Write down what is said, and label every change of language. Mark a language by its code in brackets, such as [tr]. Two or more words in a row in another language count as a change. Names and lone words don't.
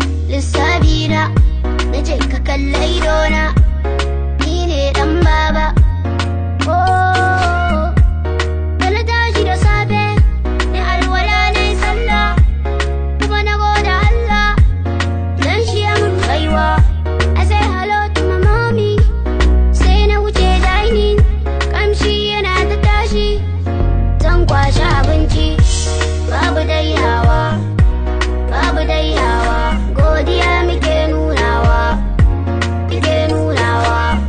[ha] Lissafi na, na ce ka kalla idona, ni ne ɗan baba. Oh, da na tashi da safe, na alwala na yi sallah, kuma na gode Allah, dan shi ya mun baiwa. [en] I say hello to my mommy, [ha] sai na wuce dining, kamshi yana ta tashi, zan kwashi abinci. Babu dai hawa, babu dai hawa, godiya muke nunawa, muke nunawa.